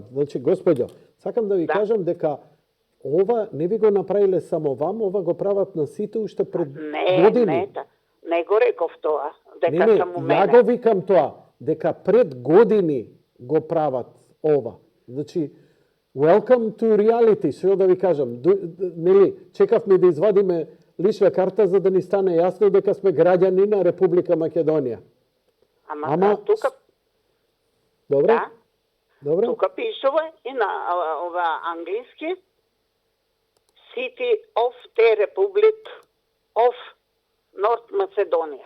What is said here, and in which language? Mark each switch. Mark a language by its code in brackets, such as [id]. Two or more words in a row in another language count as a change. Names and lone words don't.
[mk] Значи, господјо, сакам да ви кажам дека ова не ви го направиле само вам, ова го прават на сите уште пред години. Не го реков тоа, дека само мене. Ја го викам тоа, дека пред години го прават ова. Значи, [en] welcome to reality, [mk] што да ви кажам. Нели, чекавме да извадиме лична карта за да ни стане јасно дека сме граѓани на Република Македонија. Ама тука... Добро? Да. Добро? Тука пишува и на ова англиски [en] City of the Republic of North Macedonia.